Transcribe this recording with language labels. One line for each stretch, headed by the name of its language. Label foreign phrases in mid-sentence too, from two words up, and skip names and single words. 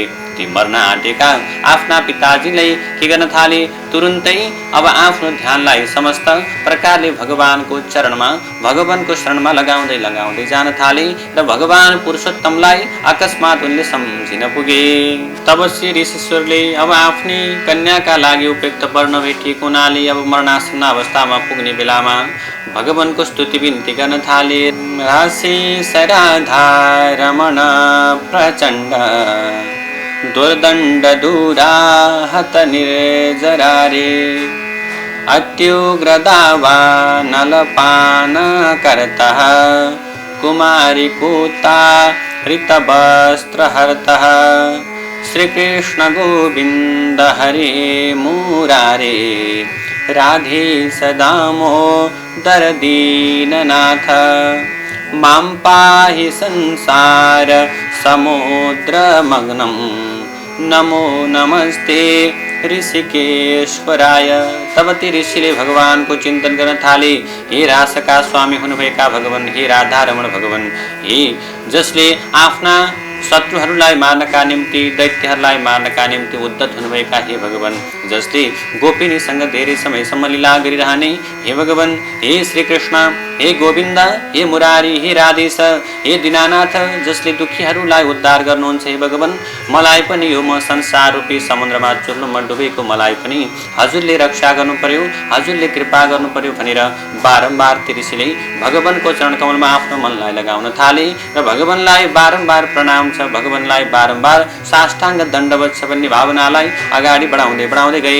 Nepali: ती मर्न आँटेका आफ्ना पिताजीलाई के गर्न थाले, तुरुन्तै अब आफ्नो ध्यानलाई समस्त प्रकारले भगवानको चरणमा भगवानको शरणमा लगाउँदै लगाउँदै जान थाले र भगवान पुरुषोत्तमलाई अकस्मात उनले सम्झिन पुगे। तब श्री ऋषिश्वरले अब आफ्नी कन्याका लागि उपयुक्त वर नभेटिएको हुनाले अब मरणासन्न अवस्थामा पुग्ने बेलामा भगवानको स्तुति बिन्ती गर्न थाले।
Sanskrit: राशि सराधा रमण प्रचण्ड दुर्दण्ड दूराहत निर्जरारे अत्युग्रदावानलपान करतः कुमारी कूता हृतवस्त्रहर्तः श्रीकृष्ण गोविन्द हरे मुरारे राधे सदामोदर दीननाथ मां पाहि संसार समुद्रमग्नं नमो नमस्ते ऋषिकेश्वराय।
Nepali: तब ती ऋषिले भगवानको चिन्तन गर्न थाले, हे रासका स्वामी हुनुभएका भगवान, हे राधारमण भगवान, हे जसले आफ्ना शत्रुहरूलाई मार्नका निम्ति दैत्यहरूलाई मार्नका निम्ति उद्धत हुनुभएका हे भगवान, जसले गोपिनीसँग धेरै समयसम्म लीला गरिरहने हे भगवान, हे श्रीकृष्ण, हे गोविन्द, हे मुरारी, हे राधेश, हे दीनानाथ, जसले दुखीहरूलाई उद्धार गर्नुहुन्छ हे भगवान, मलाई पनि यो म संसार रूपी समुद्रमा चुर्नुमा डुबेको मलाई पनि हजुरले रक्षा गर्नु पर्यो, हजुरले कृपा गर्नु पर्यो भनेर बारम्बार ती ऋषिले भगवानको चरणकमलमा आफ्नो मनलाई लगाउन थाले र भगवानलाई बारम्बार प्रणाम छ, भगवानलाई बारम्बार साष्टाङ्ग दण्डवत छ भन्ने भावनालाई अगाडि बढाउँदै बढाउँदै गए।